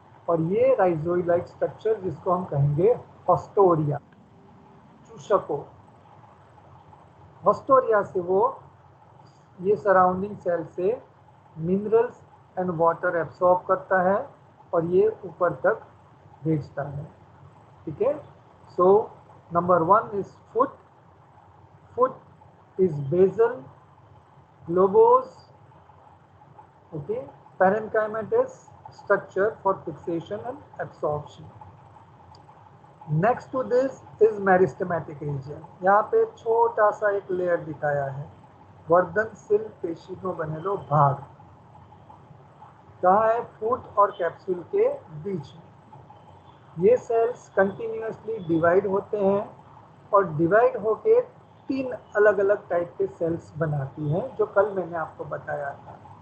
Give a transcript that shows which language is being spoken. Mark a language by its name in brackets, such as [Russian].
[Hindi] और ये rhizoid like structure जिसको हम कहेंगे हॉस्टोरिया, चूषकों, हॉस्टोरिया से वो ये सराउंडिंग सेल से मिनरल्स एंड वाटर एब्सॉर्ब करता है और ये ऊपर तक भेजता है। ठीक है, [English] So number 1 is foot. Foot is basal globose, okay, parenchymatous structure for fixation and absorption. Next to this is meristematic region. [Hindi] यहाँ पे छोटा सा एक लेयर दिखाया है, [Gujarati] वर्धनशील पेशीनो बनेलो भाग। [Hindi] कहाँ है? फूट और कैप्सूल के बीच में। ये सेल्स कंटिन्यूअसली डिवाइड होते हैं और डिवाइड होके 3 अलग अलग टाइप के सेल्स बनाती हैं, जो कल मैंने आपको बताया था।